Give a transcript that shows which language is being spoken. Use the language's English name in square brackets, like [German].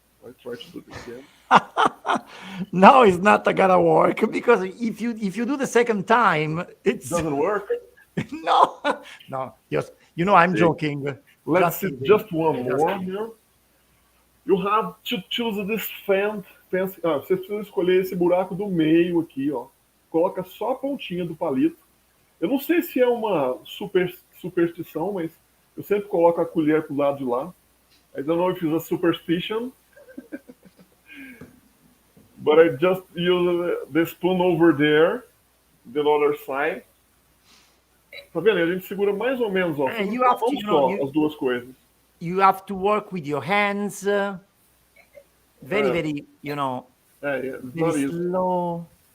[English] I try to do it again. No, it's not gonna work because if you do the second time, it doesn't work. no. Just I'm joking. Let's see just one more here. You have to choose this fancy. [Portuguese] Você precisa escolher esse buraco do meio aqui, ó. Coloca só a pontinha do palito. Eu não sei se é uma superstição, mas eu sempre coloco a colher pro lado de lá. [English] I don't know if it's a superstition. But I just use the spoon over there, the other side. [Portuguese] Tá vendo? A gente segura mais ou menos, ó. As duas coisas. [English] You have to work with your hands. Very, very slow.